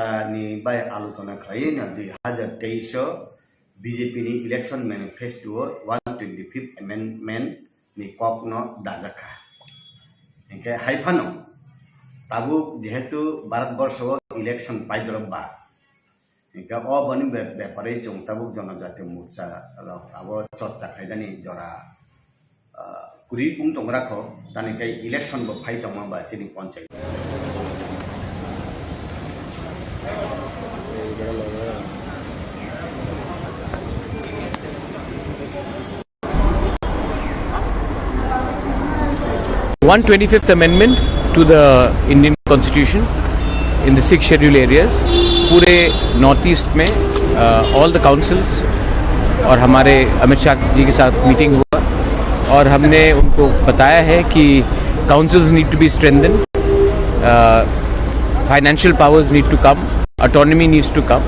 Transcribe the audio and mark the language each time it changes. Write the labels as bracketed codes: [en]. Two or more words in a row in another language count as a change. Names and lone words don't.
[trp] नि बाय आलोचना खायैना 2023 बीजेपी नि [en] election manifesto [trp] 125 एमेंडमेंट नि कक न दाजाखा इनके हाइफानो ताबु जेहेतु भारतवर्ष इलेक्शन पाइदरबा इनका अ बनि व्यापारे जों ताबु [hi] जनजाति मोर्चा [trp] अब चर्चा खायदानि जरा कुरी कुम तंगराखो तानिकाय इलेक्शन ब फाइ तंमा बा चिनि पंचायत [en] वन 25th amendment to the Indian Constitution in the 6 scheduled areas [hi] पूरे नॉर्थ ईस्ट में [en] all the councils [hi] और हमारे अमित शाह जी के साथ मीटिंग हुआ और हमने उनको बताया है कि [en] councils need to be strengthened, financial powers need to come, autonomy needs to come, [hi] ऑटोनॉमी नीड्स टू कम।